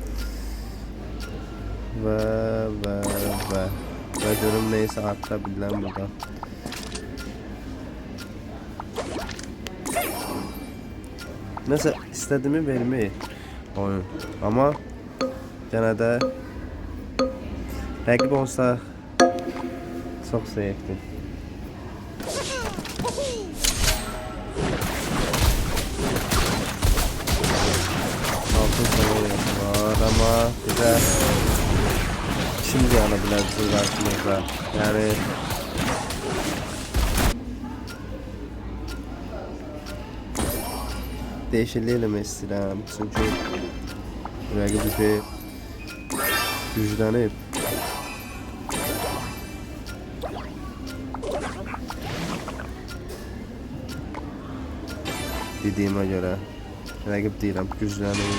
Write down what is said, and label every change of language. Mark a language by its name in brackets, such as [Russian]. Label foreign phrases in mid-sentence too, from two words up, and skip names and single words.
[Azerbaijani] Və görüm neysə arta bilən burada. Nəsə istədiyimi vermir oyun. Amma yenə də rəqib olsa çox zevkli. [Turkish] Altın seviye var ama bir de şimdi [Azerbaijani] yana bilər bizim qarşımızda. Yəni dəyişiklik eləmək istəyirəm. Çünki rəqib bir güclənib. Dediyimə görə rəqib deyirəm güclənib.